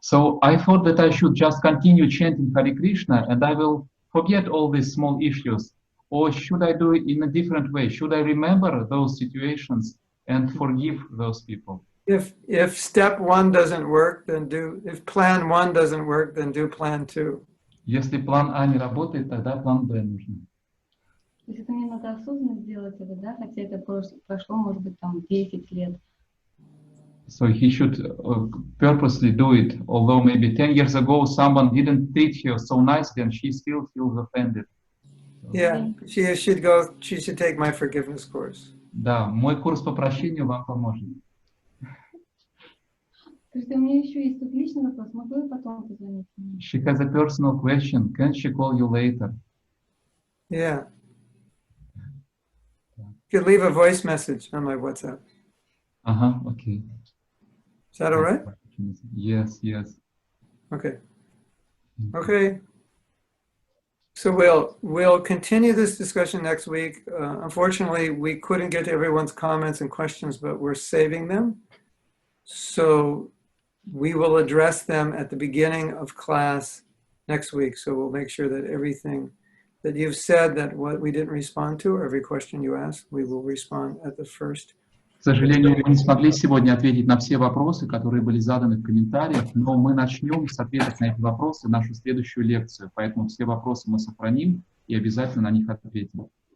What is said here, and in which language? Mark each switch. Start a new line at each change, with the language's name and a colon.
English: So I thought that I should just continue chanting Hare Krishna and I will forget all these small issues. Or should I do it in a different way? Should I remember those situations and forgive those people? If step one doesn't work, then if plan one doesn't work, then do plan two.
Russian: Если план А не работает, тогда план Б нужен. То есть это мне надо осознанно сделать это, да? Хотя это прошло, может быть, там 10 лет.
English: So he should purposely do it, although maybe 10 years ago someone didn't treat her so nicely and she still feels offended. Yeah, she should take my forgiveness course.
Russian: Да, мой курс по прощению вам поможет. Скажите, у меня еще есть тут личный вопрос, могу я потом позвонить?
English: She has a personal question. Can she call you later? Yeah. You could leave a voice message on my WhatsApp. Okay. Is that all right? Yes. Okay. Okay. So we'll continue this discussion next week. Unfortunately, we couldn't get to everyone's comments and questions, but we're saving them. So we will address them at the beginning of class next week. So we'll make sure that everything that you've said, that what we didn't respond to, or every question you asked, we will respond at the first.
Russian: К сожалению, мы не смогли сегодня ответить на все вопросы, которые были заданы в комментариях, но мы начнем с ответов на эти вопросы нашу следующую лекцию. Поэтому все вопросы мы сохраним и обязательно на них ответим.